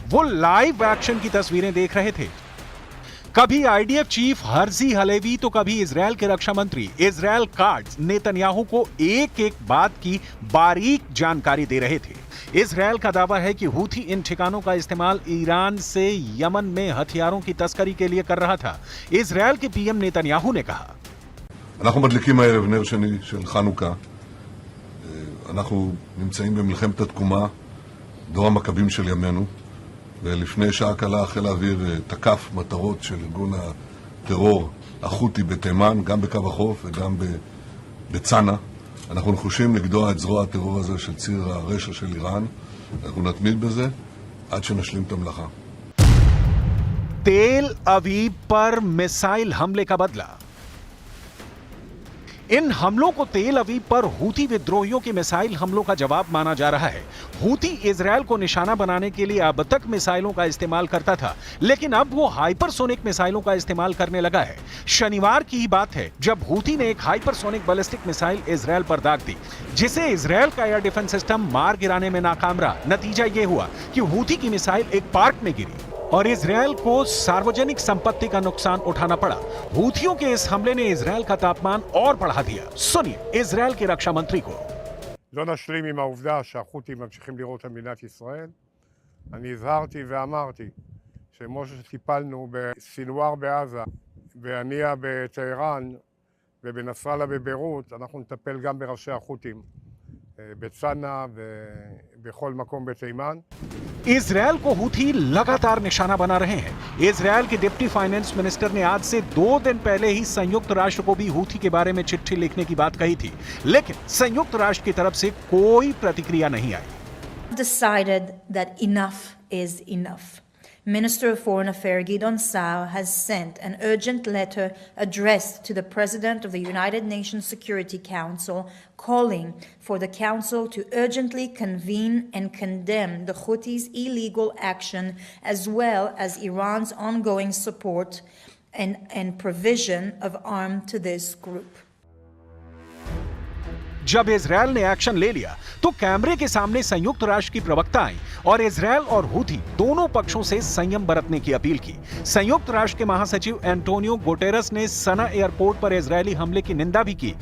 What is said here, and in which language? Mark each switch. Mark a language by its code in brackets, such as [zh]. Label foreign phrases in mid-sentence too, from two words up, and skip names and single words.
[hi] वो [en] live action [hi] की तस्वीरें देख रहे थे। कभी [en] IDF chief [hi] हर्जी हलेवी तो कभी इजरायल के रक्षा मंत्री इजरायल काट्ज नेतन्याहू को एक एक बात की बारीक जानकारी दे रहे थे। इजरायल का दावा है कि हूथी इन ठिकानों का इस्तेमाल ईरान से यमन में हथियारों की तस्करी के लिए कर रहा था। इजरायल के पीएम नेतन्याहू ने कहा, [he] אנחנו מדליקים הערב נר שני של חנוכה. אנחנו נמצאים במלחמת התקומה, דור המכבים של ימינו, ולפני שעה קלה חיל האוויר תקף מטרות של ארגון הטרור החותי בתימן, גם בקו החוף וגם בצנע. אנחנו נחושים לגדוע את זרוע הטרור הזה של ציר הרשע של איראן. אנחנו נתמיד בזה עד שנשלים את המלאכה. [hi] तेल अवीव पर मिसाइल हमले का बदला। इन हमलों को तेल अवीव पर हूथी विद्रोहियों के मिसाइल हमलों का जवाब माना जा रहा है। हूथी इजरायल को निशाना बनाने के लिए अब तक मिसाइलों का इस्तेमाल करता था, लेकिन अब वो हाइपरसोनिक मिसाइलों का इस्तेमाल करने लगा है। शनिवार की ही बात है जब हूथी ने एक [en] hypersonic ballistic missile [hi] इजरायल पर दाग दी, जिसे इजरायल का [en] air defense system [hi] मार गिराने में नाकाम रहा। नतीजा ये हुआ कि हूथी की मिसाइल एक पार्क में गिरी और इजरायल को सार्वजनिक संपत्ति का नुकसान उठाना पड़ा। हूथियों के इस हमले ने इजरायल का तापमान और बढ़ा दिया। सुनिए इजरायल के रक्षा मंत्री को। [he] לא נשלים עם העובדה שהחות'ים ממשיכים לירות על מדינת ישראל. אני הזהרתי ואמרתי שכמו שטיפלנו בסינואר בעזה, בהנייה בטהרן ובנסראללה בביירות, אנחנו נטפל גם בראשי החות'ים בצנע ובכל מקום בתימן. [hi] इजरायल को हूथी लगातार निशाना बना रहे हैं। इजरायल के [en] deputy finance minister [hi] ने आज से 2 दिन पहले ही संयुक्त राष्ट्र को भी हूथी के बारे में चिट्ठी लिखने की बात कही थी, लेकिन संयुक्त राष्ट्र की तरफ से कोई प्रतिक्रिया नहीं आई। [en] Decided that enough is enough. Minister of Foreign Affairs Gideon Saar has sent an urgent letter addressed to the President of the United Nations Security Council calling for the Council to urgently convene and condemn the Houthis' illegal action as well as Iran's ongoing support and provision of arms to this group. [hi] जब इजरायल ने एक्शन ले लिया तो कैमरे के सामने संयुक्त राष्ट्र की प्रवक्ता आई और इजरायल और हूथी दोनों पक्षों से संयम बरतने की अपील की। संयुक्त राष्ट्र के महासचिव एंटोनियो गुटेरस ने सना एयरपोर्ट पर इजरायली हमले की निंदा भी की।